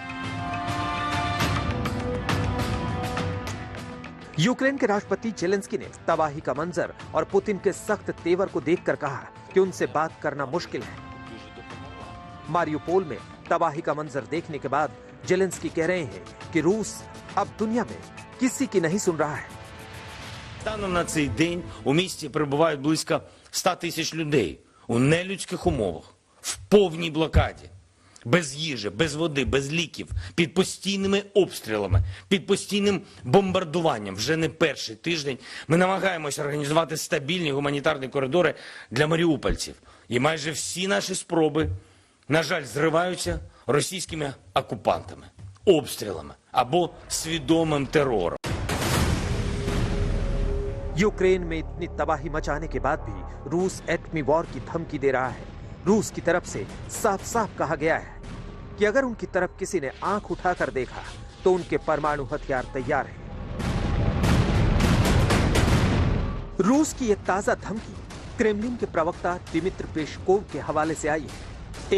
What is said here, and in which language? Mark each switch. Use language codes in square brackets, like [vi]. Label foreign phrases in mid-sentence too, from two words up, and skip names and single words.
[hi] यूक्रेन के राष्ट्रपति जेलेंस्की ने तबाही का मंजर और पुतिन के सख्त तेवर को देखकर कहा कि उनसे बात करना मुश्किल है। मारियोपोल में तबाही का मंजर देखने के बाद जेलेंस्की कह रहे हैं कि रूस अब दुनिया में किसी की नहीं सुन रहा है। [uk] Станом на цей день у місті перебувають близько 100 тисяч людей у нелюдських умовах, в повній блокаді, без їжі, без води, без ліків, під постійними обстрілами, під постійним бомбардуванням. Вже не перший тиждень ми намагаємося організувати стабільні гуманітарні коридори для маріупольців. І майже всі наші спроби, на жаль, зриваються російськими окупантами, обстрілами або свідомим терором. [hi] यूक्रेन में इतनी तबाही मचाने के बाद भी रूस एटमी वॉर की धमकी दे रहा है। रूस की तरफ से साफ साफ कहा गया है कि अगर उनकी तरफ किसी ने आंख उठाकर देखा तो उनके परमाणु हथियार तैयार हैं। रूस की एक ताजा धमकी क्रेमलिन के प्रवक्ता दिमित्र पेस्कोव के हवाले से आई है।